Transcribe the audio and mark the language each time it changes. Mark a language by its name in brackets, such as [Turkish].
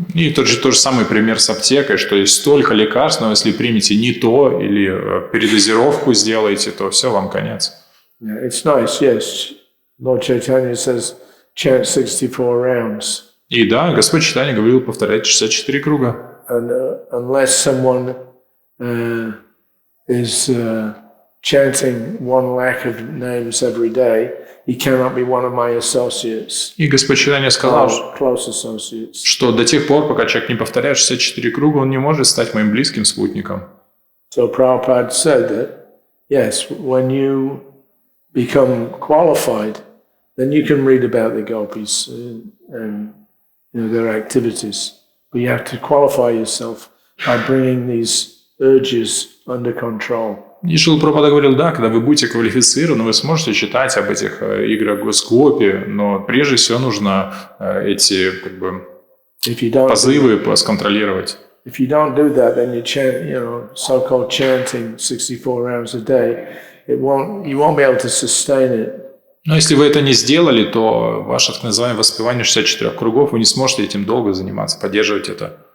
[Russian] И тот же самый пример с аптекой, что есть столько лекарств, но если примете не то или передозировку сделаете, то все, вам конец. [English] Yeah, it's nice, yes. Lord Chaitanya says, chant 64 rounds. [Russian] И да, Господь Чайтанья говорил повторять 64 круга. [English] And unless someone is chanting 1 lakh of names every day, he cannot be one of my associates. [Russian] И Господь Чайтанья сказал, [English] close associates. [Russian] Что до тех пор, пока человек не повторяет 64 круга, он не может стать моим близким спутником. [English] So Prabhupada said that, yes, when you become qualified, then you can read about the gopis and their activities. But you have to qualify yourself by bringing these urges under control. [Russian] И Шрила Прабхупада говорил, да, когда вы будете квалифицированы, вы сможете читать об этих играх Госкопи, но прежде всего нужно эти позывы сконтролировать. [English] If you don't do that, then you chant, so-called chanting 64 rounds a day. You won't be able to sustain it. [Russian] Но если вы это не сделали, то ваше так называемое воспевание 64 кругов, вы не сможете этим долго заниматься, поддерживать это.